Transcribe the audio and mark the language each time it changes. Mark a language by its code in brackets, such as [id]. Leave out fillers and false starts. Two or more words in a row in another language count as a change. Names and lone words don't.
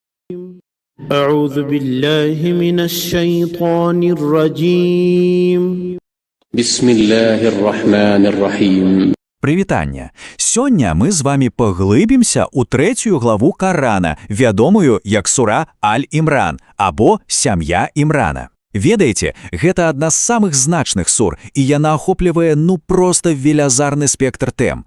[ar] أعوذ بالله من الشيطان الرجيم بسم الله الرحمن الرحيم. [be] Прывітанне! Сёння мы з вами паглыбімся ў трэцюю главу Карана, вядомую як сура Аль-Імран або сям'я Імрана. Ведаеце, гэта адна з самых значных сур, і яна ахоплівае проста велязарны спектр тэм.